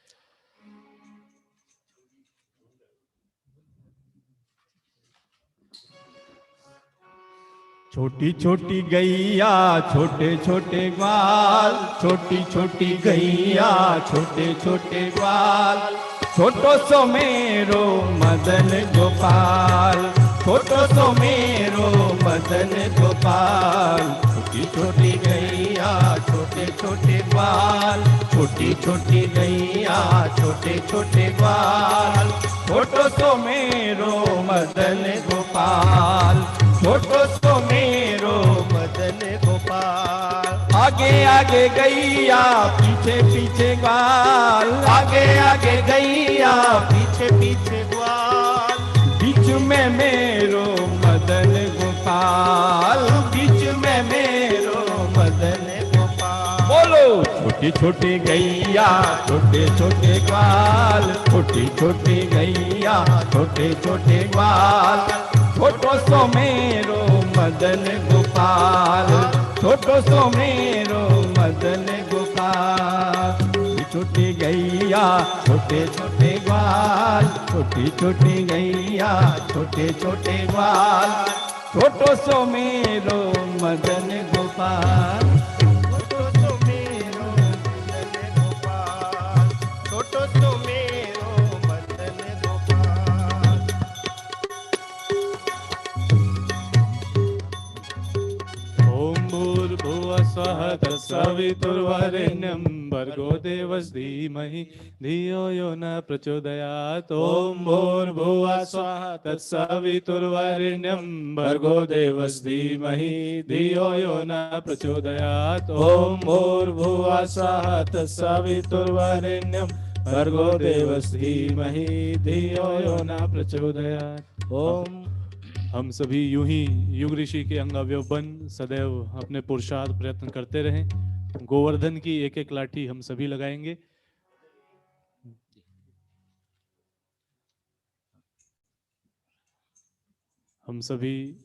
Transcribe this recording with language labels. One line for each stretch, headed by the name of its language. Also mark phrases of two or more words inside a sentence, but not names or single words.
Hindi: छोटी छोटी गैया छोटे छोटे ग्वाल, छोटी छोटी गैया छोटे छोटे ग्वाल, छोटो सो मेरो मदन गोपाल, छोटो सो मेरो मदन गोपाल। छोटी छोटी गैया छोटे छोटे ग्वाल, छोटी छोटी गैया छोटे छोटे ग्वाल, छोटो सो मेरो मदन गोपाल, छोटो सो मेरो मदन गोपाल। आगे आगे गैया पीछे पीछे ग्वाल, आगे आगे गैया पीछे पीछे ग्वाल, बीच में मेरो मदन गोपाल, बीच में मेरो मदन गोपाल। बोलो छोटी छोटी गैया छोटे छोटे ग्वाल, छोटी छोटी गैया छोटे छोटे ग्वाल, छोटो सो मेरो मदन गोपाल, छोटो सो मेरो मदन गोपाल। छोटी गैया छोटे छोटे ग्वाल, छोटी छोटी गैया छोटे छोटे ग्वाल, छोटो सो मेरो मदन गोपाल, छोटो सो मेरो मदन गोपाल, छोटो सो मेरो मदन गोपाल।
Sanskrit: ओम भूर्भुवः स्वः तत्सवितुर्वरेण्यं भर्गो देवस्य धीमहि धियो यो न प्रचोदयात्। ओम भूर्भुवः स्वः तत्सवितुर्वरेण्यं भर्गो देवस्य धीमहि धियो यो न प्रचोदयात्। ओम भूर्भुवः स्वः तत्सवितुर्वरेण्यं भर्गो देवस्य धीमहि धियो यो न प्रचोदयात्। ओम
Hindi: हम सभी यूं ही युग ऋषि के अंग अवयव बन सदैव अपने पुरुषार्थ प्रयत्न करते रहें। गोवर्धन की एक एक लाठी हम सभी लगाएंगे। हम सभी